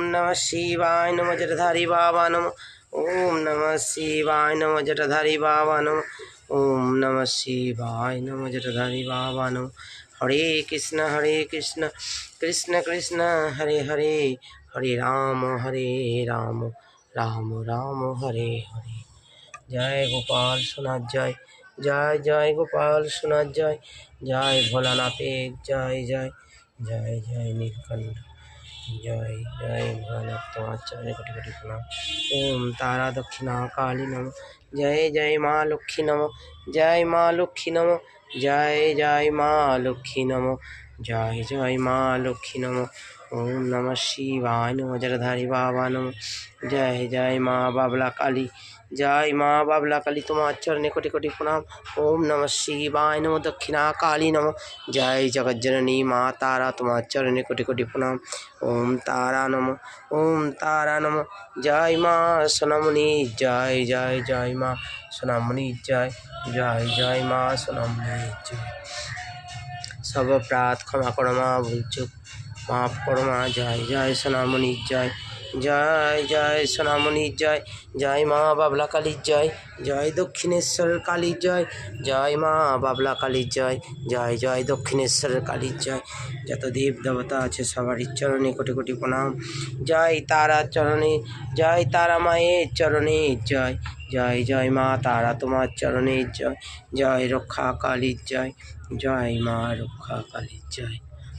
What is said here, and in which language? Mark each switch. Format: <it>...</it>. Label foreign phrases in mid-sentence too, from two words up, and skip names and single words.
<sa>शिवाय नमः जटाधारी बाबा नमः। ओम नमः शिवाय नमः जटाधारी बाबा नमः। ओम नमः शिवाय नमः जटाधारी बाबा नमः। हरे कृष्ण कृष्ण कृष्ण हरे हरे, हरे राम राम राम हरे हरे।</sa> <hi>जय गोपाल सोनाथ जय, जय जय गोपाल सोनाथ जय, जय भोलानाथेर जय जय, जय जय नीलकंठ जय जय भोलानाथ।</hi> <bn>তোমার চরণে কোটি কোটি প্রণাম।</bn> <sa>ओम तारा दक्षिणा काली नमः। जय जय माँ लक्ष्मी नमः, जय माँ लक्ष्मी नमः, जय जय माँ लक्ष्मी नमः, जय जय माँ लक्ष्मी नमः। ओम नमः शिवाय नमः जटाधारी बाबा नमः।</sa> <bn>জয় জয় মা বাবলা কালী, জয় মা বাবলা কালী তোমার চরণে কোটি কোটি প্রণাম।</bn> <sa>ओम नमः शिवाय नमः दक्षिणा काली नमः।</sa> <bn>জয় জগজ্জননী মা তারা তোমার চরণে কোটি কোটি প্রণাম।</bn> <sa>ओम तारा नमः, ओम तारा नमः।</sa> <hi>जय माँ सोनामणि जय जय, जय माँ सोनामणि जय, जय जय माँ सोनामणि जय। सब अपराध क्षमा करो माँ, भूल चूक माफ करो माँ। जय जय सोनामणि जय, जय जय सोनामणि जय, जय माँ बाबला काली जय, जय दक्षिणेश्वर काली जय, जय माँ बाबला काली जय, जय जय दक्षिणेश्वर काली जय।</hi> <bn>যত দেব দেবতা আছে সবারই চরণে কোটি কোটি প্রণাম। জয় তারা চরণে, জয় তারা মায়ের চরণে জয়, জয় জয় মা তারা তোমার চরণে জয়, জয় রক্ষা কালীর জয়, জয় মা রক্ষা কালীর জয়।</bn>